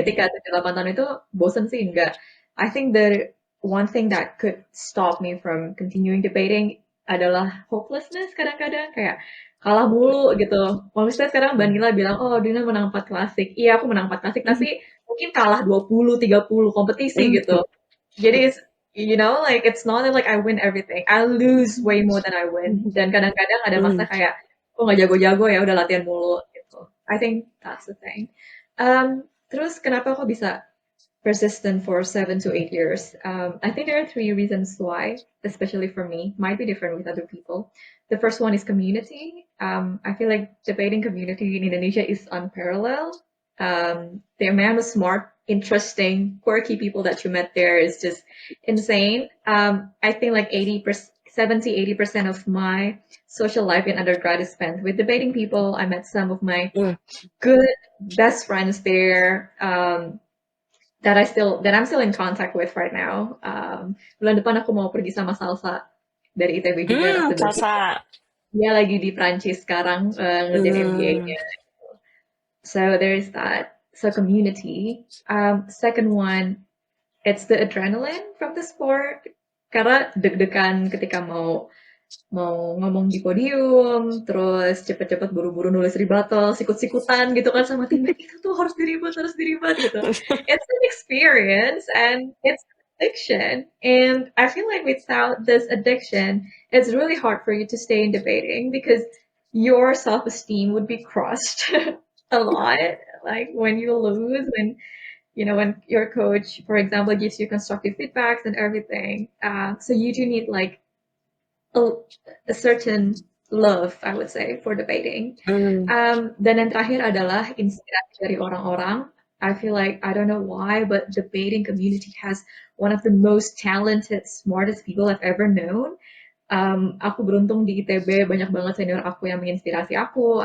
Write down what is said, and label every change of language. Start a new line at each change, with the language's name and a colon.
Indonesian: ketika 7-8 tahun itu bosen sih enggak.
English: I think the one thing that could stop me from continuing debating
Indonesian: adalah hopelessness kadang-kadang kayak kalah mulu gitu. Maksudnya sekarang Hmm. Banila bilang, oh Dina menang 4 klasik. Iya aku menang 4 klasik, tapi mungkin kalah 20-30 kompetisi gitu. Jadi
English: like it's not like I win everything. I lose way more than I win.
Indonesian: Dan kadang-kadang ada masa Hmm. kayak kok nggak jago-jago ya udah latihan mulu gitu.
English: I think that's the thing.
Indonesian: Terus kenapa kok bisa
English: persistent for 7 to 8 years? I think there are three reasons why, especially for me, might be different with other people. The first one is community. I feel like debating community in Indonesia is unparalleled. The amount of smart, interesting, quirky people that you met there is just insane. I think like 80%, 70, 80% of my social life in undergrad is spent with debating people. I met some of my Hmm. good best friends there. That I'm still in contact with right now.
Indonesian: Bulan depan aku mau pergi sama Salsa dari ITB juga Hmm, waktu berarti Salsa. dia lagi di Prancis sekarang ngerjain Hmm.
English: MBA-nya. So there's that. So community. Second one, it's the adrenaline from the sport.
Indonesian: Karena deg-degan ketika mau mau ngomong di podium, terus cepet-cepet buru-buru nulis rebuttal, sikut-sikutan gitu kan sama teammate, itu tuh harus diribat gitu.
English: It's an experience and it's an addiction. And I feel like without this addiction, it's really hard for you to stay in debating because your self-esteem would be crushed a lot. Like when you lose, when your coach, for example, gives you constructive feedbacks and everything. So you do need like a, a certain love, I would say, for debating. Hmm.
Indonesian: Dan yang terakhir adalah inspirasi dari orang-orang.
English: I feel like I don't know why, but debating community has one of the most talented, smartest people I've ever known.
Indonesian: Aku beruntung di ITB banyak banget senior aku yang menginspirasi aku.